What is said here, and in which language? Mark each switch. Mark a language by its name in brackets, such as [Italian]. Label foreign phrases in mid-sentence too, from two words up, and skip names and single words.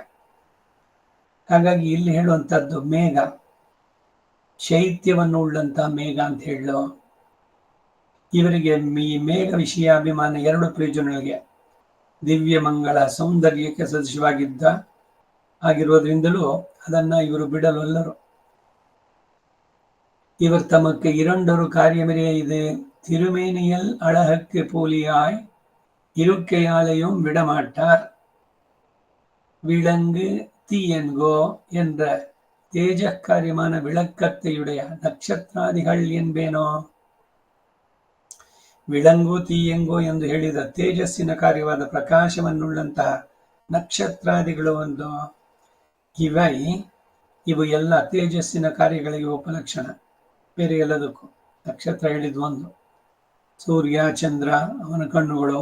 [Kannada] ಹಾಗಾಗಿ ಇಲ್ಲಿ ಹೇಳುವಂಥದ್ದು ಮೇಘ, ಶೈತ್ಯವನ್ನು ಉಳ್ಳಂತಹ ಮೇಘ ಅಂತ ಹೇಳಲು. ಇವರಿಗೆ ಈ ಮೇಘ ವಿಷಯಾಭಿಮಾನ ಎರಡು ಪ್ರಯೋಜನಗಳಿಗೆ. ದಿವ್ಯ ಮಂಗಳ ಸೌಂದರ್ಯಕ್ಕೆ ಸದೃಶವಾಗಿದ್ದ ಆಗಿರೋದ್ರಿಂದಲೂ ಅದನ್ನ ಇವರು ಬಿಡಲೊಲ್ಲರು. [Tamil] இவர் தமக்கு இரண்டொரு காரியமே இது திருமேனியல் அழகுக்கு போலியாய் இருக்கையாலையும் விடமாட்டார். விலங்கு தீயன்கோ என்ற தேஜக்காரியமான விளக்கத்தையுடைய ನಕ್ಷತ್ರಾದಿಗಳು என்பೇನೋ. [Kannada] ವಿಳಂಗು ತೀಯಂಗೋ ಎಂದು ಹೇಳಿದ ತೇಜಸ್ಸಿನ ಕಾರ್ಯವಾದ ಪ್ರಕಾಶವನ್ನುಳ್ಳಂತಹ ನಕ್ಷತ್ರಾದಿಗಳು ಒಂದು. ಇವು ಎಲ್ಲ ತೇಜಸ್ಸಿನ ಕಾರ್ಯಗಳಿಗೆ ಉಪಲಕ್ಷಣ. ಬೇರೆ ಎಲ್ಲದಕ್ಕೂ ನಕ್ಷತ್ರ ಹೇಳಿದ್ ಒಂದು. ಸೂರ್ಯ ಚಂದ್ರ ಅವನ ಕಣ್ಣುಗಳು.